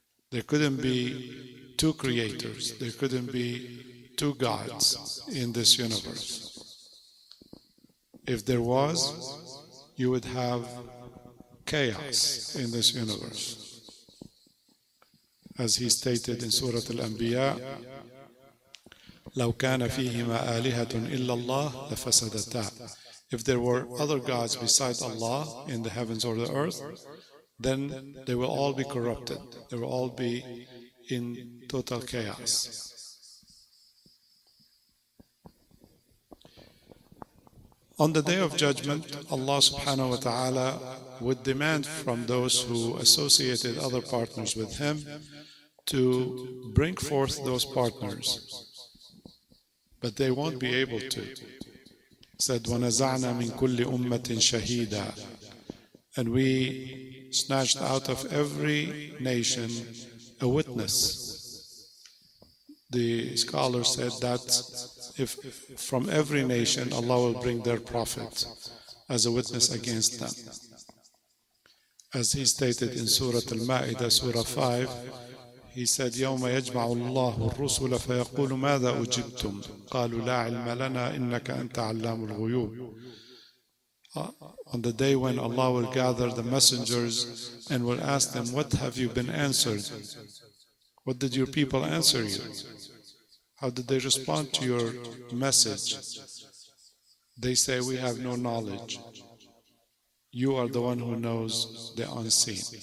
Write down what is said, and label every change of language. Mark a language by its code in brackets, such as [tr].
[en] There couldn't be two creators. There couldn't be two gods in this universe. If there was, you would have chaos in this universe. As He stated in Surah Al-Anbiya, [ar] لو كان فيهما آلهة إلا الله لفسدتا. [en] If there were other gods besides Allah in the heavens or the earth, then they will all be corrupted. They will all be in total chaos. On the Day of Judgment, Allah subhanahu wa ta'ala would demand from those who associated other partners with Him to bring forth those partners, but they won't be able to. Said, [ar] وَنَزَعْنَا مِن كُلِّ أُمَّةٍ شَهِيدًا, [en] and we snatched out of every nation a witness. The scholar said that if from every nation Allah will bring their prophet as a witness against them. As he stated in Surah Al-Ma'idah, Surah 5, he said, [ar] يَوْمَ يَجْمَعُ اللَّهُ الرُّسُلَ فَيَقُولُ مَاذَا أُجِبْتُمْ قَالُوا لَا عِلْمَ لَنَا إِنَّكَ أَنْتَ عَلَّامُ الْغُيُوبِ. [en] On the day when Allah will gather the messengers and will ask them, what have you been answered? What did your people answer you? How did they respond to your message? They say, we have no knowledge. You are the one who knows the unseen.